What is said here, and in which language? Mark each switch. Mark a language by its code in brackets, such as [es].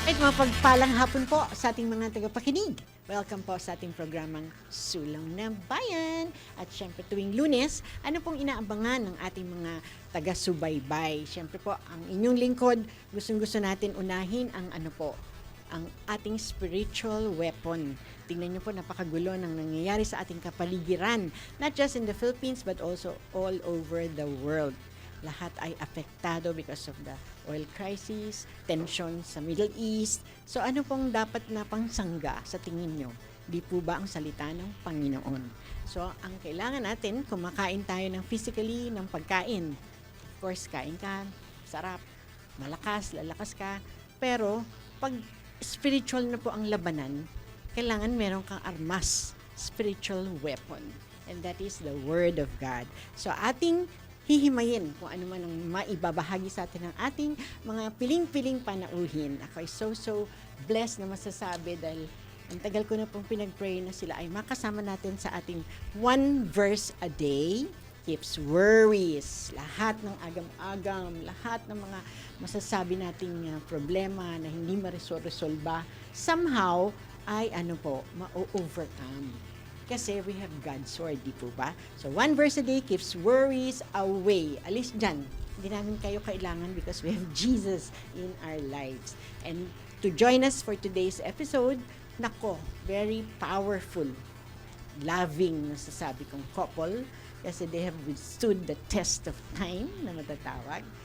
[tl] Mapagpalang hapon po sa ating mga tagapakinig. Welcome po sa ating programang Sulong ng Bayan. At syempre tuwing Lunes, ano pong inaabangan ng ating mga taga-subaybay? Syempre po, ang inyong lingkod, gustong-gusto natin unahin ang ang ating spiritual weapon. Tingnan niyo po, napakagulo ng nangyayari sa ating kapaligiran. [en] Not just in the Philippines, but also all over the world. [tl] Lahat ay apektado [en] because of the oil crisis, [tl] tension sa Middle East. So ano pong dapat na pangsangga sa tingin nyo? Di po ba ang salita ng Panginoon? So ang kailangan natin, kumakain tayo ng physically, ng pagkain. Of course, kain ka, sarap, malakas, lalakas ka. Pero pag spiritual na po ang labanan, kailangan meron kang armas, spiritual weapon. [en] And that is the Word of God. [tl] So ating hihimayin kung ano man ang maibabahagi sa atin ng ating mga piling-piling panauhin. Ako ay so blessed na masasabi dahil ang tagal ko na pong pinag-pray na sila ay makasama natin sa ating [en] one verse a day keeps worries. [tl] Lahat ng agam-agam, lahat ng mga masasabi nating problema na hindi ma-resolve somehow ay ma-overcome. [en] Kasi we have God's Word, di po ba? So, one verse a day keeps worries away. [tl] Alis dyan. Hindi namin kayo kailangan [en] because we have Jesus in our lives. And to join us for today's episode, very powerful, loving, [tl] nasasabi kong [en] couple, kasi they have withstood the test of time [tl] na matatawag.